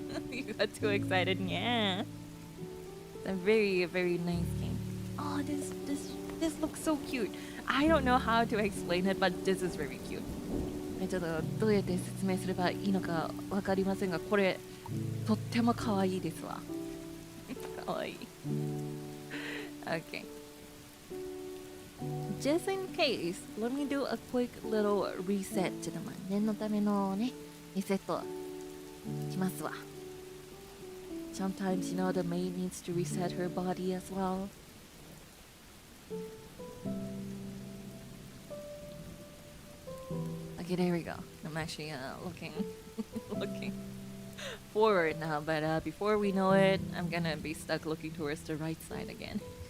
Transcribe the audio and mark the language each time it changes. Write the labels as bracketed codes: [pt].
[en] You got too excited, yeah. It's a very, very nice game. Oh, this looks so cute. I don't know how to explain it, but this is very cute. [ja] ちょっとどうやって説明すればいいのかわかりませんが、これとっても可愛いですわ。可愛い。 [en] Okay. Just in case, let me do a quick little reset. [ja] ちょっと念のためのね、リセットしますわ。 [en] Sometimes, you know, the maid needs to reset her body as well. Okay, there we go. I'm actually looking forward now, but before we know it, I'm gonna be stuck looking towards the right side again.